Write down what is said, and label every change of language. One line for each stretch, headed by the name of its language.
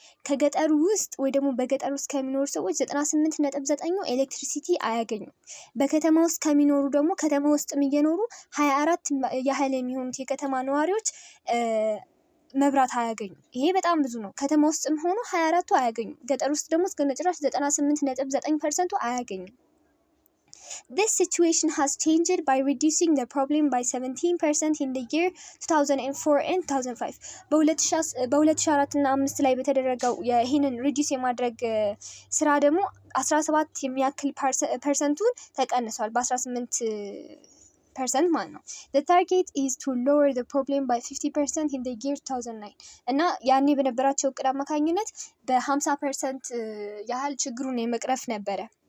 Amharic: ከገጠሩ ውስጥ ወይ ደግሞ በገጠር ውስጥ ከሚኖሩ ሰዎች 98.9 ኤሌክትሪሲቲ አያገኙም። በከተማ ውስጥ ከሚኖሩ ደግሞ ከተማ ውስጥ እየኖሩ 24 ያህል የሚሆኑት የከተማ ነዋሪዎች መብራት አያገኙም። ይሄ በጣም ብዙ ነው። ከተማ ውስጥም ሆኖ 24ቱ አያገኙም። ገጠር ውስጥ ደግሞ እስከ ነጭራሽ 98.9%ቱ አያገኙም።
English: This situation has changed by reducing the problem by 17% in the year 2004 and 2005.
Amharic: በ2004 እና 5 ላይ በተደረገው ይህንን ሪዲዩስ የማድረግ ስራ ደግሞ 17 የሚያክል ፐርሰንቱን ተቀንሷል በ18% ማለት ነው።
English: The target is to lower the problem by 50% in the year 2009
Amharic: እና ያኔ በነበራቸው እቅድ አማካኝነት በ50% ያህል ችግሩን የመቅረፍ ነበረ።